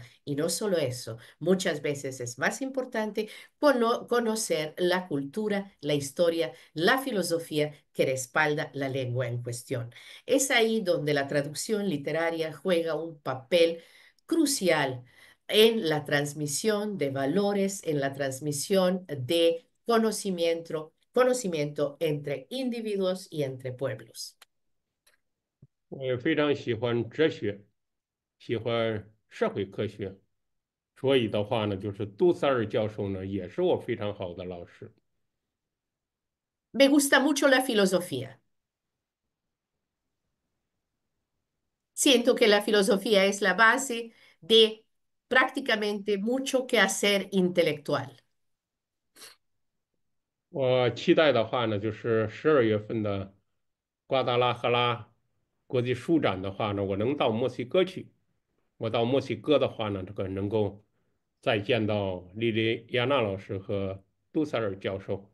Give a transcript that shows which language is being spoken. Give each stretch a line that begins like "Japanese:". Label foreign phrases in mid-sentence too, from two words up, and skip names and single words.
Spanish: Y no solo eso, muchas veces es más importante conocer la cultura, la historia, la filosofía que respalda la lengua en cuestión. Es ahí donde la traducción literaria juega un papel crucial en la transmisión de valores, en la transmisión de conocimiento entre individuos y entre pueblos.
Chinese: 我也非常喜欢哲学，喜欢社会科学，所以的话呢，就是杜塞尔教授呢，也是我非常好的老师。
Spanish: Me gusta mucho la filosofía. Siento que la filosofía es la base de prácticamente mucho que hacer intelectual.
Chinese: 我期待的话呢，就是12月份的瓜达拉赫拉国际书展的话呢，我能到墨西哥去。我到墨西哥的话呢，这个能够再见到莉莉亚娜老师和杜塞尔教授。